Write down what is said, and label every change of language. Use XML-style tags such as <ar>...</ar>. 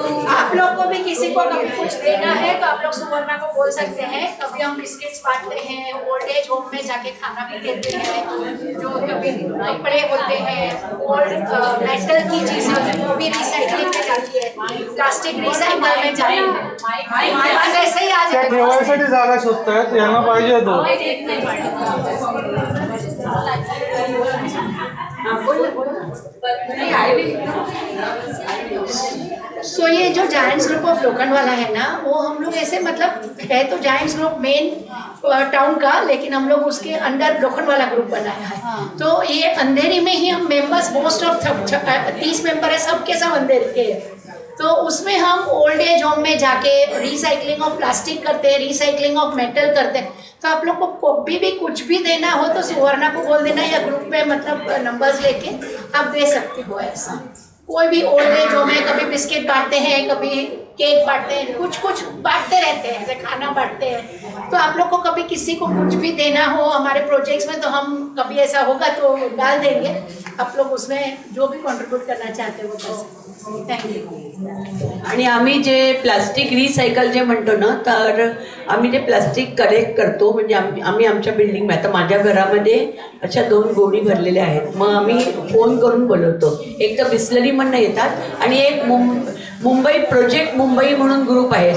<hi>आप लोग को भी किसी को कभी कुछ देना है तो आप लोग सुवर्णा को बोल सकते हैं. कभी हम बिस्किट्स बांटते हैं, ओल्ड एज होम में जाके खाना भी देते हैं, जो कभी कपड़े होते हैं, ओल्ड मेटल की चीजें होती हैं वो भी रिसाइकलिंग में जाती है, प्लास्टिक रिसाइकल में जाती है. आज ऐसे ही आज</hi> <mr>त्या ठेवायसाठी जागा शोधतायत, यांना पाहिजे होतं.</mr> <hi>सो ये जो जायंट्स ग्रुप ऑफ लोखंडवाला है ना, वो हम लोग ऐसे मतलब है तो जायंट्स ग्रुप मेन टाउन का, लेकिन हम लोग उसके अंडर लोखंडवाला ग्रुप बनाया है. तो ये अंधेरी में ही हम मेंबर्स मोस्ट ऑफ 30 मेंबर है, सबके सब अंधेरी के हैं. तो उसमें हम ओल्ड एज होम में जाके रिसाइकलिंग ऑफ प्लास्टिक करते हैं, रिसाइकलिंग ऑफ मेटल करते हैं. तो आप लोग को भी कुछ भी देना हो तो सुवर्णा को बोल देना, या ग्रुप में मतलब नंबर्स लेके आप दे सकते हो. ऐसा कोई भी ओल्ड एज होम में कभी बिस्किट बांटते हैं, कभी केक बांटते हैं, कुछ बांटते रहते हैं, जैसे खाना बांटते हैं. तो आप लोग को कभी किसी को कुछ भी देना हो हमारे प्रोजेक्ट्स में तो हम कभी ऐसा होगा तो डाल देंगे. आप लोग उसमें जो भी कंट्रीब्यूट करना चाहते हो वो कर सकते.</hi> <en>Thank you.</en> <mr>आणि आम्ही जे प्लास्टिक रिसायकल जे म्हणतो ना, तर आम्ही ते प्लास्टिक कलेक्ट करतो. म्हणजे आम्ही आमच्या बिल्डिंगमध्ये, आता माझ्या घरामध्ये अशा 2 गोणी भरलेल्या आहेत. मग आम्ही फोन करून बोलवतो. एक तर बिस्लरी म्हणून येतात आणि एक मुंबई प्रोजेक्ट मुंबई म्हणून ग्रुप आहे.</mr>